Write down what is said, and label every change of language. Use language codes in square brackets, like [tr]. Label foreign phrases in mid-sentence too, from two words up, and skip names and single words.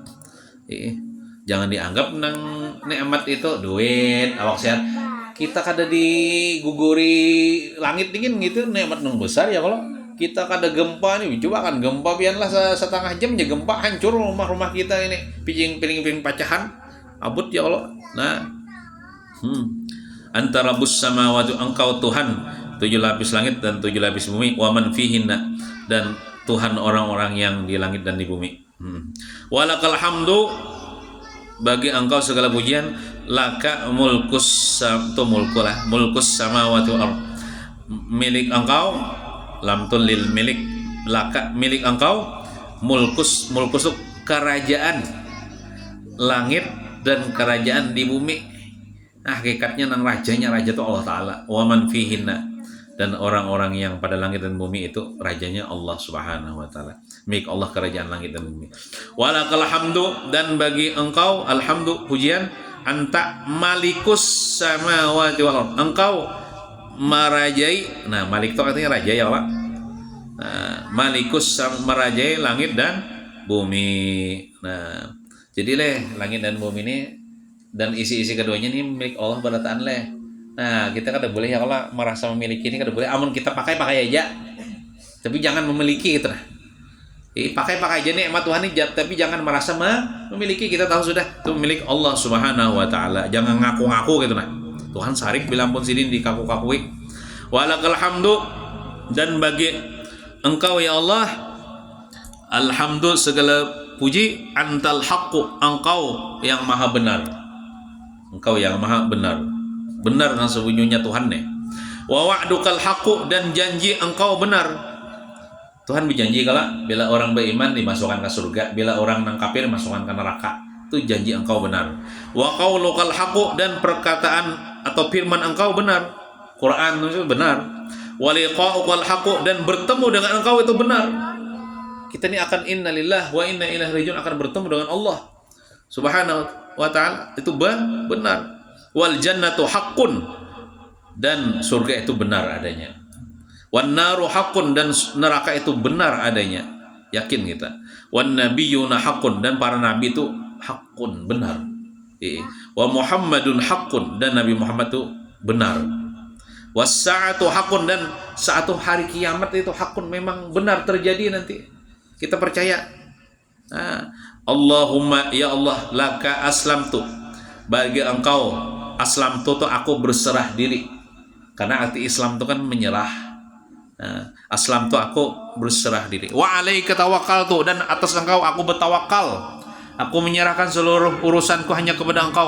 [bjn] Jangan dianggap nang nikmat itu duit, awak sehat. Kita kada diguguri langit dingin gitu nikmat nang besar ya. Kalau kita kada gempa nih, coba kan gempa biarlah setengah jam aja gempa hancur rumah-rumah kita ini, piring pecahan abut ya Allah. [id] Nah antara [ar] bus samawati, [id] engkau Tuhan 7 lapis langit dan 7 lapis bumi, [ar] wa man fihinna, [id] dan Tuhan orang-orang yang di langit dan di bumi. [ar] Walakal hamdu, [id] bagi engkau segala pujian, [ar] laka mulkus samawati wal ardh, [id] milik engkau, lamtul lil milik, laka milik engkau, mulkus itu kerajaan langit dan kerajaan di bumi. [bjn] Hakikatnya nang rajanya, raja itu Allah Ta'ala. [ar] Wa man fihinna, [id] dan orang-orang yang pada langit dan bumi itu rajanya Allah Subhanahu wa taala. Milik Allah kerajaan langit dan bumi. [ar] Walakal hamdu, [id] dan bagi engkau alhamdu pujian, [ar] anta malikus samawati wal ardh, [id] engkau merajai. Nah malik itu artinya raja ya Pak. Nah, malikus merajai langit dan bumi. [bjn] Nah jadi langit dan bumi ini dan isi-isi keduanya ini milik Allah berataan leh. Nah kita kada boleh ya kalau merasa memiliki ini kada boleh. Amun kita pakai aja, tapi jangan memiliki gitu nah. [id] Pakai aja nikmat Tuhan ini, tapi jangan merasa memiliki. Kita tahu sudah itu milik Allah Subhanahu wa taala. Jangan ngaku-ngaku gitu nah. [bjn] Tuhan sarik bilang pun sidin dikaku-kakui. [ar] Walakal hamdu, [id] dan bagi engkau ya Allah alhamdu segala puji, [ar] antal haqqu, [id] engkau yang maha benar. Engkau yang maha benar. [bjn] Benar nang sebunyinya Tuhan nih. [ar] Wa wa'dukal haqqu, [bjn] dan janji engkau benar. Tuhan berjanji kalau bila orang beriman dimasukkan ke surga, bila orang nang kafir dimasukkan ke neraka. [id] Itu janji engkau benar. [ar] Wa qaulukal haqqu, [id] dan perkataan atau firman engkau benar. Quran itu benar. [ar] Wa liqa'ukal haqqu, [id] dan bertemu dengan engkau itu benar. Kita ini akan [ar] innalillah wa inna ilaihi raji'un, [id] akan bertemu dengan Allah Subhanahu wa ta'ala, itu benar. [ar] Wal jannatu haqqun, [id] dan surga itu benar adanya. [ar] Wan naru haqqun, [id] dan neraka itu benar adanya, yakin kita. [ar] Wan nabiyyuna haqqun, [id] dan para nabi itu haqqun, benar. [ar] Wa Muhammadun haqqun, [id] dan Nabi Muhammad itu benar. [ar] Was sa'atu haqqun, [id] dan satu hari kiamat itu haqqun, memang benar terjadi nanti. Kita percaya. [ar] Allahumma ya Allah, laka aslamtu, [id] bagi engkau aslamtu itu aku berserah diri, karena arti Islam itu kan menyerah. Aslamtu aku berserah diri. [ar] Wa alaika tawakkaltu, [id] dan atas engkau aku bertawakal, aku menyerahkan seluruh urusanku hanya kepada engkau.